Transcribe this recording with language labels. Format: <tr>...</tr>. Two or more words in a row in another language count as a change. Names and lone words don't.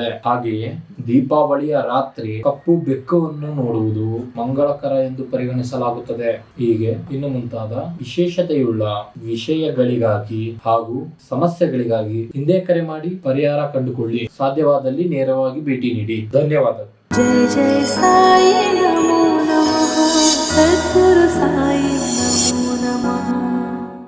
<kn>ಹಾಗೆಯೇ ದೀಪಾವಳಿಯ ರಾತ್ರಿ ಕಪ್ಪು ಬೆಕ್ಕವನ್ನು ನೋಡುವುದು ಮಂಗಳಕರ ಎಂದು ಪರಿಗಣಿಸಲಾಗುತ್ತದೆ. ಹೀಗೆ ಇನ್ನು ಮುಂತಾದ ವಿಶೇಷತೆಯುಳ್ಳ ವಿಷಯಗಳಿಗಾಗಿ ಹಾಗೂ ಸಮಸ್ಯೆಗಳಿಗಾಗಿ ಹಿಂದೆ ಕರೆ ಮಾಡಿ ಪರಿಹಾರ ಕಂಡುಕೊಳ್ಳಿ. ಸಾಧ್ಯವಾದಲ್ಲಿ ನೇರವಾಗಿ ಭೇಟಿ ನೀಡಿ. ಧನ್ಯವಾದಗಳು.</kn> <sa>जय जय साई नमो नमः, सद्गुरु साई नमो नमः।</sa>